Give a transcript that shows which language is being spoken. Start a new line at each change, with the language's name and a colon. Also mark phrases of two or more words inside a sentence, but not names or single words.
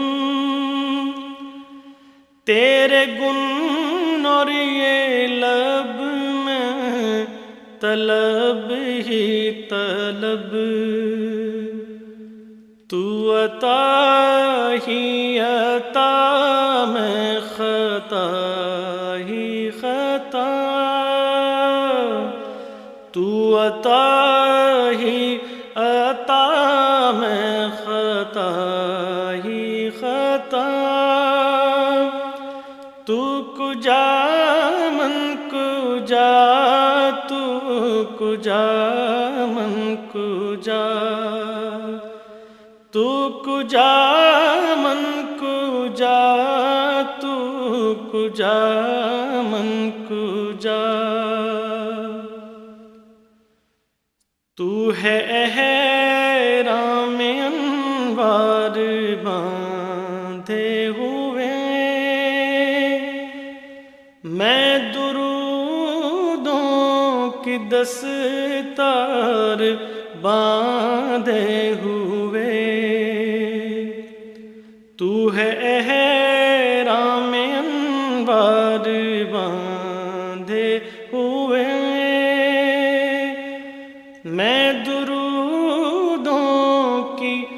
Urdu: تیرے گن اور یہ لب میں طلب ہی طلب، تو عطا ہی عطا میں خطا ہی خطا، تو عطا ہی عطا میں خطا ہی خطا،
Persian: تو کجا من کجا، تو کجا من کجا، تو کجا من کجا، تو کجا من کجا،
Urdu: تو ہے احرام انوار باندھے ہوئے، میں درودوں کی دستار باندھے ہوئے، تو ہے احرام انوار باندھے ہوئے، میں درودوں کی